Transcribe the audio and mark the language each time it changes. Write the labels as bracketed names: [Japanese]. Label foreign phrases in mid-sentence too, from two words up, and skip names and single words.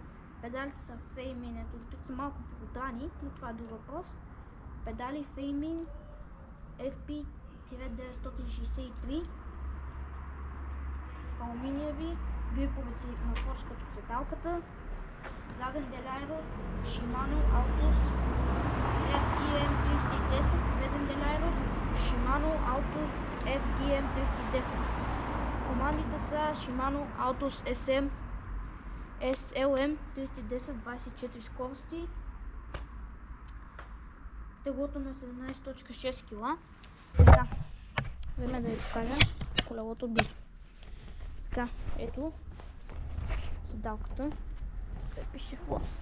[Bulgarian] Педалите са Feimin, ето тук са малко продрани, но това е друг въпрос. Педали Feimin FP-963 алуминиеви, гриповици на Force като седалката. Заден делайвер Shimano Altus FDM310, преден делайвер Shimano Altus FDM310. Командите са Shimano Altus SM SLM 310 24 скорости. Теглото на 17.6 кг. Така, време да ви покажа колелото близо. Така, ето седалката. Пише Force.